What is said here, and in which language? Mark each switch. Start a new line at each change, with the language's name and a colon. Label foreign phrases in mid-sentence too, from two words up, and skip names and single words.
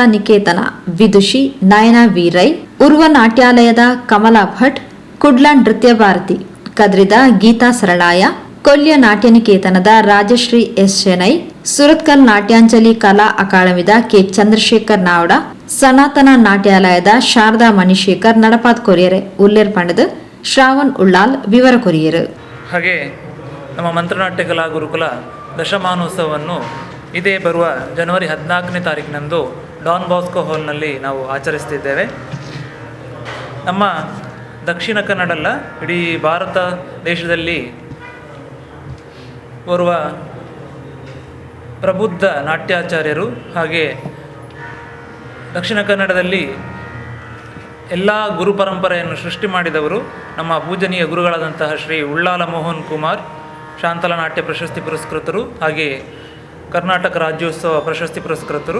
Tulu: ನಿಕೇತನ ವಿದುಷಿ ನಯನ ವೀರೈ ಉರ್ವ ನಾಟ್ಯಾಲಯದ ಕಮಲಾ ಭಟ್ ಕುಡ್ಲ ನೃತ್ಯ ಭಾರತಿ ಕದ್ರಿದ ಗೀತಾ ಸರಳಾಯ ಕೊಲ್ಯ ನಾಟ್ಯ ನಿಕೇತನದ ರಾಜಶ್ರೀ ಎಸ್ ಶೆನೈ ಸುರತ್ಕಲ್ ನಾಟ್ಯಾಂಜಲಿ ಕಲಾ ಅಕಾಡೆಮಿದ ಕೆ ಚಂದ್ರಶೇಖರ್ ನಾವ್ಡ ಸನಾತನ ನಾಟ್ಯಾಲಯದ ಶಾರದಾ ಮಣಿಶೇಖರ್ ನಡಪಾತ್ ಕೊರಿಯರೆ ಉಲ್ಲೇರ್ ಪಂಡದು ಶ್ರಾವಣ್ ಉಳ್ಳಾಲ್ ವಿವರ ಕೊರಿಯರು.
Kannada: ಹಾಗೆ ನಮ್ಮ ಮಂತ್ರನಾಟ್ಯ ಕಲಾ ಗುರುಕುಲ ದಶಮಾನೋತ್ಸವವನ್ನು ಇದೇ ಬರುವ ಜನವರಿ 14ನೇ ತಾರೀಕಿನಂದು ಡಾನ್ ಬಾಸ್ಕೋ ಹಾಲ್ನಲ್ಲಿ ನಾವು ಆಚರಿಸ್ತಿದ್ದೇವೆ. ನಮ್ಮ ದಕ್ಷಿಣ ಕನ್ನಡಲ್ಲ ಇಡೀ ಭಾರತ ದೇಶದಲ್ಲಿ ಓರ್ವ ಪ್ರಬುದ್ಧ ನಾಟ್ಯಾಚಾರ್ಯರು ಹಾಗೆ ದಕ್ಷಿಣ ಕನ್ನಡದಲ್ಲಿ ಎಲ್ಲ ಗುರು ಪರಂಪರೆಯನ್ನು ಸೃಷ್ಟಿ ಮಾಡಿದವರು ನಮ್ಮ ಪೂಜನೀಯ ಗುರುಗಳಾದಂತಹ ಶ್ರೀ ಉಳ್ಳಾಲ ಮೋಹನ್ ಕುಮಾರ್ ಶಾಂತಲಾ ನಾಟ್ಯ ಪ್ರಶಸ್ತಿ ಪುರಸ್ಕೃತರು ಹಾಗೆ ಕರ್ನಾಟಕ ರಾಜ್ಯೋತ್ಸವ ಪ್ರಶಸ್ತಿ ಪುರಸ್ಕೃತರು.